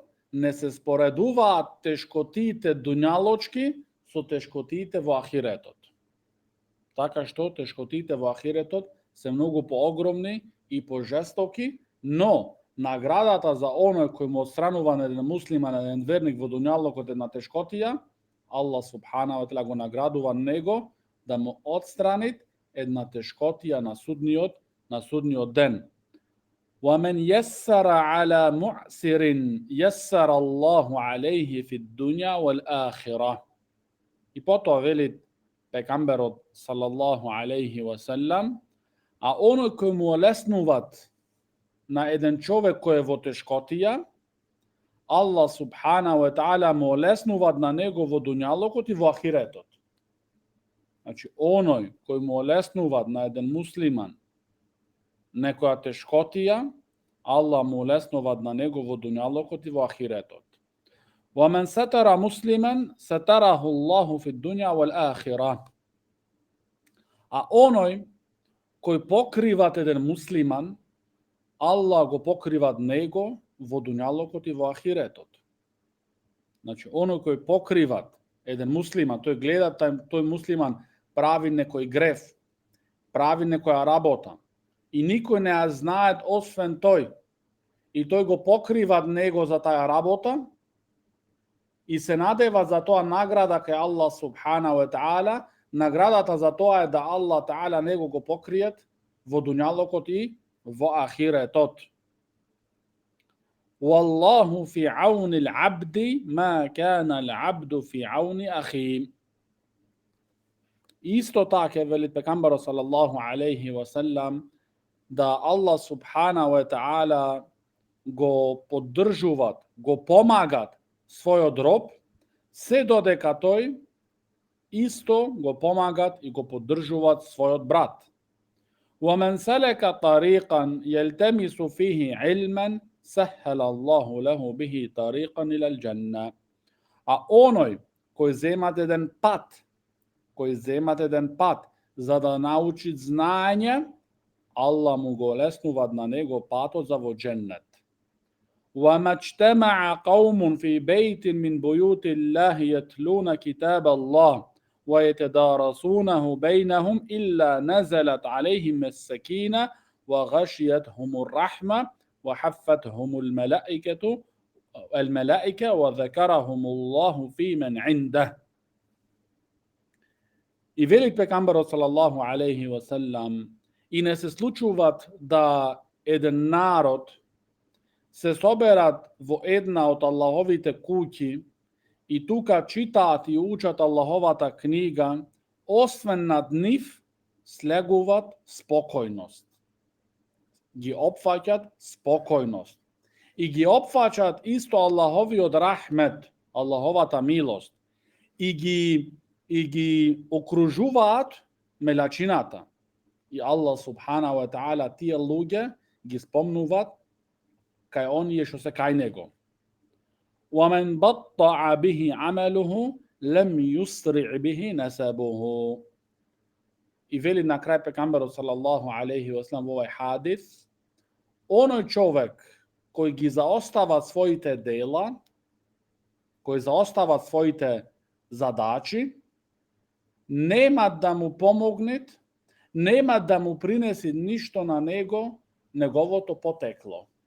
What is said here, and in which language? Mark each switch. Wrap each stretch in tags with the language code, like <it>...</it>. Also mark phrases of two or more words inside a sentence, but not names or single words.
<mk>Не се споредуваат тешкотиите дуњалочки со тешкотиите во ахиретот. Така што тешкотиите во ахиретот се многу поогромни и пожестоки, но наградата за оној кој му отстранува на еден муслиман, на еден верник во дуњалокот една тешкотија, Аллах</mk> <ar>سبحانه وتعالى</ar> <mk>го наградува него да му отстрани една тешкотија на судниот ден.</mk> <ar>وَمَنْ يَسَّرَ عَلَى مُعْسِرٍ يَسَّرَ اللَّهُ عَلَيْهِ فِي الدُّنْيَا وَالْآخِرَةِ.</ar> <mk>И потоа велит пегамберот</mk> <ar>صلى الله عليه وسلم:</ar> <mk>а оној кој му олеснуваат на еден човек кој е во тешкотија, Аллах</mk> <ar>سبحانه وتعالى</ar> <mk>му олеснуваат на него во дуњалокот и во ахиретот. Значи, оној кој му олеснуваат на еден муслиман некоја тешкотија, Аллах му олеснуваат на него во дуњалокот и во ахиретот.</mk> <ar>وَمَنْ سَتَرَ مُسْلِمًا سَتَرَهُ اللَّهُ فِي الدُّنْيَا وَالْآخِرَةِ.</ar> <mk>А оној кој покриват еден муслиман, Аллах го покриват него во дуњалокот и во ахиретот. Значи, оној кој покриват еден муслиман, тој гледа тој муслиман прави некој греф, прави некоја работа и никој не ја знаат освен тој, и тој го покриват него за таа работа и се надева за тоа награда кај Аллах</mk> <ar>سبحانه وتعالى.</ar> <mk>Наградата за тоа е да Аллах таала него го покриет во дуњалокот и во ахиретот.</mk> <ar>والله في عون العبد ما كان العبد في عون أخيه.</ar> <mk>Исто така велит пегамберот</mk> <ar>صلى الله عليه وسلم</ar> <mk>да Аллах</mk> <ar>سبحانه وتعالى</ar> <mk>го поддржуваат, го помагат својот роб се додека тој исто го помагат и го поддржуваат својот брат.</mk> <ar>ومن سلك طريقا يلتمس فيه علما سهل الله له به طريقا إلى الجنة.</ar> <mk>А оној кој земат еден пат за да научи знање, Allah mu го леснува на него патот за во дженнет.</mk> <ar>وما اجتمع قوم في بيت من بيوت الله يتلون كتاب الله ويتدارسونه بينهم إلا نزلت عليهم السكينة وغشيتهم الرحمة وحفتهم الملائكة وذكرهم الله في من عنده.</ar> <mk>И велик пекамберот</mk> <ar>صلى الله عليه وسلم,</ar> <mk>и не се случуваат да еден народ се соберат во една од Аллаховите куќи и тука читаат и учат Аллаховата книга, освен над нив слегуват спокојност. Ги опфаќат спокојност. И ги опфаќат исто Аллаховиот рахмет, Аллаховата милост. И ги окружуваат мелачината. И Аллах</mk> <ar>سبحانه وتعالى</ar> <mk>тие луѓе ги спомнуваат кај оние што се кај него.</mk> <ar>ومن بطع به عمله لم يسرع به نسبه.</ar> <mk>И вели на крај пекамберот</mk> <ar>صلى الله عليه وسلم</ar> <mk>во овај хадис, оној човек кој ги заостава своите дела, кој заостава своите задачи, нема да му помогнет, нема да му принеси ништо на него, неговото потекло.</mk>